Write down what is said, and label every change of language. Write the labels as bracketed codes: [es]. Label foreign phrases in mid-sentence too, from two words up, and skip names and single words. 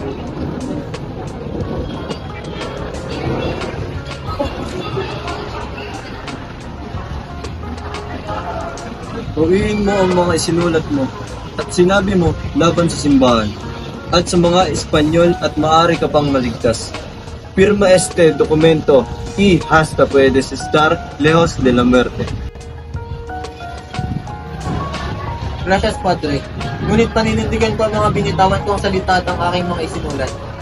[tl] Bawiin mo ang mga isinulat mo at sinabi mo laban sa simbahan at sa mga Espanyol at maaari ka pang maligtas. [es] Firma este documento y hasta puedes estar lejos de la muerte. Gracias, Padre. [tl] Ngunit paninindigan ko ang mga binitawan kong salita at ang aking mga isinulat.